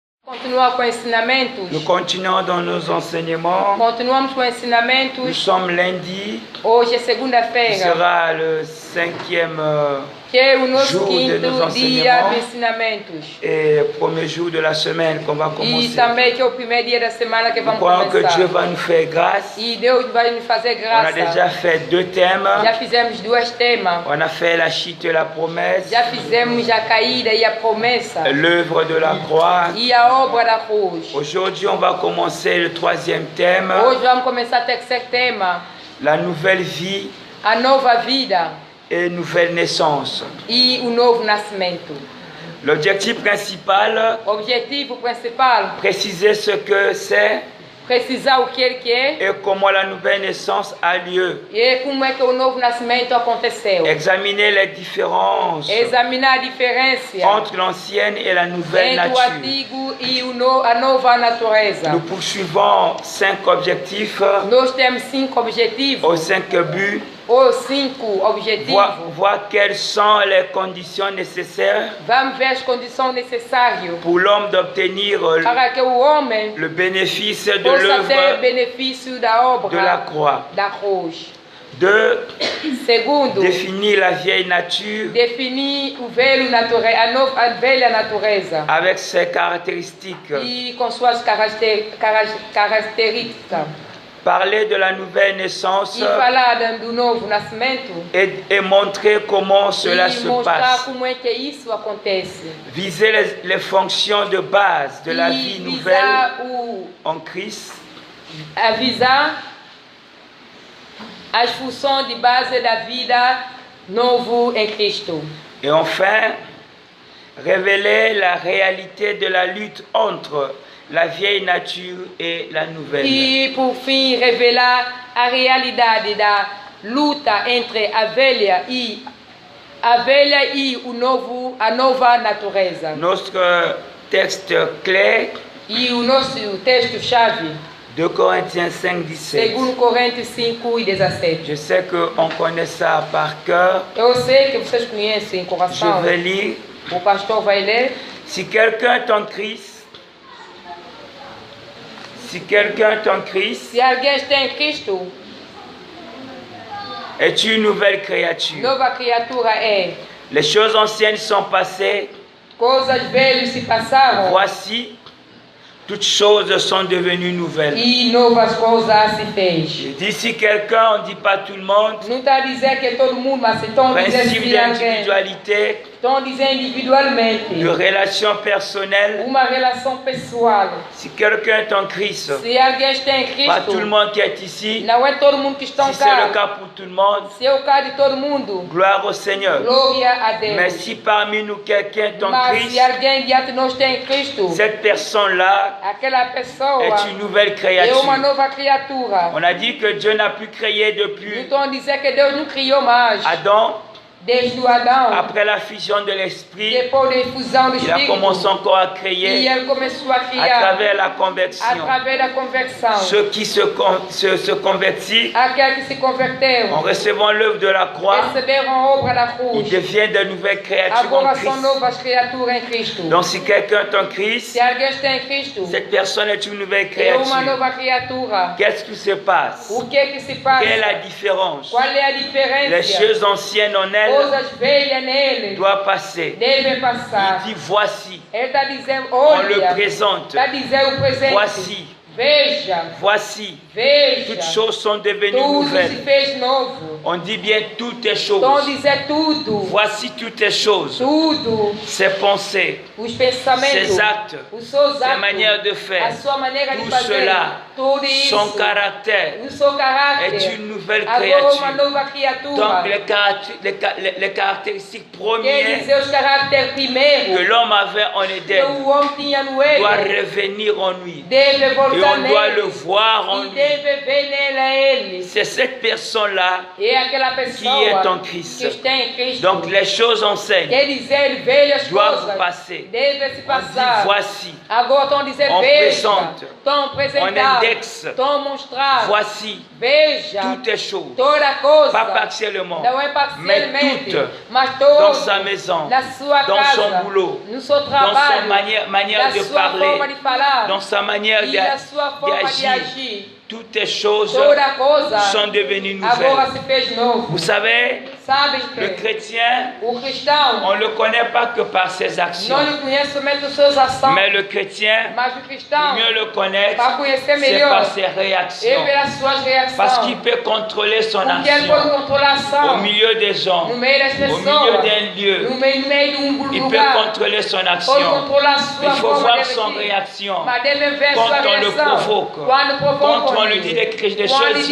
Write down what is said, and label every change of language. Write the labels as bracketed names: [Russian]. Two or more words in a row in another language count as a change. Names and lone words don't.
[Portuguese] Continuamos com ensinamentos. [French] Nous continuons dans nos enseignements. [Portuguese] Continuamos com ensinamentos. [French] Nous sommes lundi. [Portuguese] Hoje é [French] Ce [Portuguese] segunda-feira, [French] sera le 5e [Portuguese] que é o nosso [French] jour de nos [Portuguese] quinto dia de [French] enseignements [Portuguese] ensinamentos. [French] et premier jour de la semaine qu'on va [Portuguese] E [French] commencer. [Portuguese] também que é o primeiro dia da semana que [French] Nous [Portuguese] vamos [French] croyons que Dieu [Portuguese] começar. [French] va nous faire grâce. [Portuguese] E Deus vai nos fazer [French] On a [Portuguese] graça. [French] déjà fait 2 thèmes. [Portuguese] Já fizemos duas temas. [French] On a fait la chute et la promesse, [Portuguese] Já fizemos a caída e a promessa. [French] l'œuvre de la croix. [Portuguese] E a obra da cruz. [French] Aujourd'hui, on va commencer le 3e thème, [Portuguese] Hoje vamos começar o terceiro tema. [French] la nouvelle vie [Portuguese] A nova vida [French] et nouvelle naissance. [Portuguese] e o novo nascimento. [French] L'objectif principal, [Portuguese] O objetivo principal, [French] préciser ce que c'est [Portuguese] precisar o que ele quer [French] et comment la nouvelle naissance a lieu. [Portuguese] e como é que o novo nascimento aconteceu. [French] Examiner les différences [Portuguese] Examinar a diferença [French] entre l'ancienne et la nouvelle [Portuguese] entre o [French] nature. [Portuguese] antigo e a nova natureza. [French] Nous poursuivons 5 objectifs [Portuguese] Nós temos 5 objetivos, [French] aux 5 buts. [Portuguese] ou 5 objetivos. [French] Voir quelles sont les conditions nécessaires [Portuguese] Vamos ver as condições necessárias [French] pour l'homme d'obtenir [Portuguese] para que o homem [French] le bénéfice de [Portuguese] possa ter [French] l'œuvre [Portuguese] benefício da obra [French] de la croix. [Portuguese] da cruz. [French] 2. [Portuguese] Segundo, [French] Définir la vieille nature [Portuguese] definir o velho a velha natureza [French] avec ses caractéristiques. [Portuguese] e com suas características. [French] Parler de la nouvelle naissance [Portuguese] E falar do novo nascimento [French] et montrer comment cela [Portuguese] e [French] se [Portuguese] mostrar [French] passe. [Portuguese] como é que isso acontece. [French] Viser les fonctions de base de la vie [Portuguese] E [French] nouvelle [Portuguese] visar [French] en Christ. [Portuguese] avisar as funções de base da vida novo em Cristo. [French] Et enfin, révéler la réalité de la lutte entre la vieille nature et la nouvelle. [Portuguese] E, por fim, revelar a realidade da luta entre a velha e a nova natureza. [French] Notre texte clé, [Portuguese] E o nosso texto-chave, [French] 2 Corinthiens 5, 17. [Portuguese] 2 Coríntios 5 e 17. [French] Je sais qu'on connaît ça par cœur. [Portuguese] Eu sei que vocês conhecem [French] Je [Portuguese] coração. [French] vais lire. [Portuguese] O pastor vai ler. [French] Si quelqu'un est en Christ, [Portuguese] Se alguém está em Cristo, [French] est une nouvelle créature. [Portuguese] nova criatura é. [French] Les choses anciennes sont passées. [Portuguese] Coisas velhas se passaram [French] Voici, toutes choses sont devenues nouvelles. [Portuguese] e novas coisas se fez. [French] Je dis si quelqu'un, on ne dit pas tout le monde. [Portuguese] Não está a dizer que é todo mundo, mas estão a dizer [French] Principe [Portuguese] se alguém. [French] d'individualité, [Portuguese] Estão a dizer individualmente. [French] de relation personnelle. [Portuguese] Uma relação pessoal. [French] Si quelqu'un est en Christ, [Portuguese] Se alguém está em [French] pas tout le [Portuguese] Cristo, [French] monde qui est ici. [Portuguese] não é todo mundo que está [French] Si c'est le [Portuguese] cá. [French] cas pour tout le monde, [Portuguese] Se é o caso de todo mundo, [French] gloire au Seigneur. [Portuguese] glória a [French] Mais [Portuguese] Deus. [French] si parmi nous quelqu'un est en [Portuguese] Mas [French] Christ, [Portuguese] se alguém diante de nós tem Cristo, [French] cette personne-là [Portuguese] aquela pessoa [French] est une nouvelle [Portuguese] é [French] créature. [Portuguese] uma nova criatura. [French] On a dit que Dieu n'a plus créé [Portuguese] Não [French] depuis [Portuguese] estão a dizer que Deus não criou mais. [French] Adam, [Portuguese] Desde o Adão, [French] après la fusion de l'esprit, [Portuguese] depois da infusão do [French] il a commencé [Portuguese] Espírito, [French] encore à [Portuguese] e [French] créer [Portuguese] ele começou a [French] à [Portuguese] criar [French] travers la conversion. [Portuguese] através da conversão. [French] Ceux qui se convertissent [Portuguese] Aqueles que se [French] en [Portuguese] converteram, [French] recevant l'œuvre de la croix, [Portuguese] receberam a obra da [French] ils [Portuguese] cruz. [French] deviennent de nouvelles créatures en [Portuguese] Agora são [French] Christ. [Portuguese] novas criaturas em Cristo. [French] Donc si quelqu'un est en Christ, [Portuguese] Se alguém está em Cristo, [French] cette personne est une nouvelle [Portuguese] é uma [French] créature. [Portuguese] nova criatura. [French] Qu'est-ce qui se passe? [Portuguese] O que é que se passa? [French] Quelle est la différence? [Portuguese] Qual é a [French] Les [Portuguese] diferença? [French] choses anciennes en elle [Portuguese] Coisas velhas nele [French] doivent passer. [Portuguese] devem [French] Il [Portuguese] passar. [French] dit voici, [Portuguese] Ele está dizendo, [French] on le [Portuguese] olha, [French] présente. [Portuguese] está dizendo o presente. [French] Voici, [Portuguese] Veja, [French] voici, [Portuguese] veja. [French] toutes choses sont devenues [Portuguese] Tudo se [French] nouvelles. [Portuguese] fez novo. [French] On dit bien toutes les [Portuguese] Estão [French] choses. [Portuguese] dizer tudo. [French] Voici toutes les choses. [Portuguese] Tudo. [French] Ses pensées, [Portuguese] Os pensamentos. [French] ses actes, [Portuguese] Os seus [French] ses [Portuguese] atos. [French] manières de [Portuguese] A [French] faire, [Portuguese] sua maneira de [French] tout [Portuguese] fazer. [French] cela, [Portuguese] Tudo isso. [French] son caractère [Portuguese] O seu caráter. [French] est une nouvelle [Portuguese] Agora uma [French] créature. [Portuguese] nova criatura. [French] Donc les caractéristiques [Portuguese] Quer [French] premières [Portuguese] dizer os caracteres [French] que [Portuguese] primeiros [French] l'homme avait en [Portuguese] que [French] Éden [Portuguese] o homem tinha no [French] doit [Portuguese] ele. [French] revenir en lui. [Portuguese] Deve [French] Et [Portuguese] voltar [French] on doit le [Portuguese] nele. [French] voir en [Portuguese] E [French] lui. [Portuguese] deve ver nele a ele. [French] C'est cette personne-là [Portuguese] É aquela [French] qui est en [Portuguese] pessoa [French] Christ. [Portuguese] que está em Cristo. [French] Donc les choses anciennes [Portuguese] Quer dizer, velhas [French] doivent [Portuguese] coisas [French] passer. [Portuguese] devem se [French] On dit [Portuguese] passar. [French] voici, [Portuguese] Agora estão a dizer, [French] On [Portuguese] veja, [French] présente. [Portuguese] estão a [French] on [Portuguese] apresentar. [French] ex, [Portuguese] tão mostrado. [French] voici [Portuguese] Veja [French] toutes les choses, [Portuguese] toda coisa, [French] pas partiellement, [Portuguese] não é [French] mais [Portuguese] parcialmente, [French] toutes, [Portuguese] mas [French] dans [Portuguese] todo [French] sa maison, [Portuguese] na sua [French] dans [Portuguese] casa, [French] son boulot, [Portuguese] no seu [French] dans [Portuguese] trabalho, [French] sa manière [Portuguese] na [French] de [Portuguese] sua forma [French] parler, [Portuguese] de falar [French] dans sa manière [Portuguese] e na sua forma de [French] d'agir. [Portuguese] agir. [French] Toutes les choses [Portuguese] Toda coisa [French] sont devenues [Portuguese] agora [French] nouvelles. [Portuguese] se fez novo. [French] Vous savez, [Portuguese] Sabem [French] le [Portuguese] que [French] chrétien, [Portuguese] o cristão [French] on ne le connaît pas que par ses actions, [Portuguese] não lhe conhece somente as suas ações, [French] mais le chrétien, [Portuguese] mas o [French] pour [Portuguese] cristão, [French] mieux le connaître, [Portuguese] para conhecer [French] c'est [Portuguese] melhor, [French] par ses [Portuguese] é [French] réactions. [Portuguese] pelas suas reações. [French] Parce qu'il peut contrôler son [Portuguese] Porque ele pode [French] action [Portuguese] controlar a ação [French] au milieu des gens, [Portuguese] no meio das [French] au milieu [Portuguese] pessoas, [French] d'un lieu. [Portuguese] no meio de [French] Il peut [Portuguese] lugar. [French] contrôler son [Portuguese] Pode [French] action. [Portuguese] controlar a [French] Mais [Portuguese] sua [French] il faut [Portuguese] forma [French] voir [Portuguese] de [French] son [Portuguese] agir. [French] réaction. [Portuguese] Mas deve ver [French] Quand [Portuguese] sua [French] on le [Portuguese] reação. [French] provoque, [Portuguese] Quando provoca [French] quand on lui dit des [Portuguese] quando [French] choses